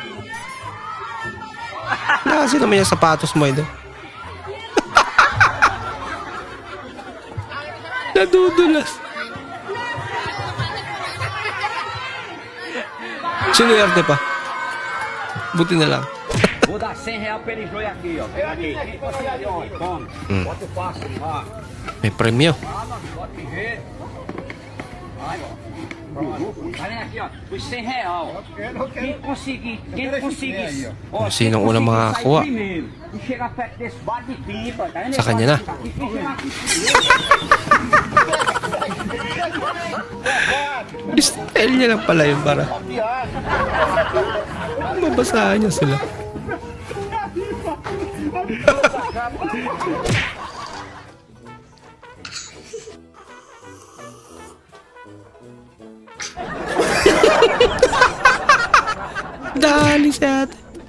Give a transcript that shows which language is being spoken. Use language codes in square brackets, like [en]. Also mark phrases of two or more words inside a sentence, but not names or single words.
[tl] Nakasi naman yung sapatos mo ito. Nadudulas. Sinuwerte pa. Buti na lang. [pt] Vou dar R$100 pra ele jogar aqui, ó. Pega aqui. Toma. Bota o passo. [tl] May premyo. [pt] Olha aqui, ó. Os R$100. Quem conseguir. [tl] Kung sinong unang makakakuha. [pt] Chega perto desse bar de pipa, tá vendo? [tl] Sa kanya na. Style niya lang pala yun para mabasahan niya sila. Dali sa ate.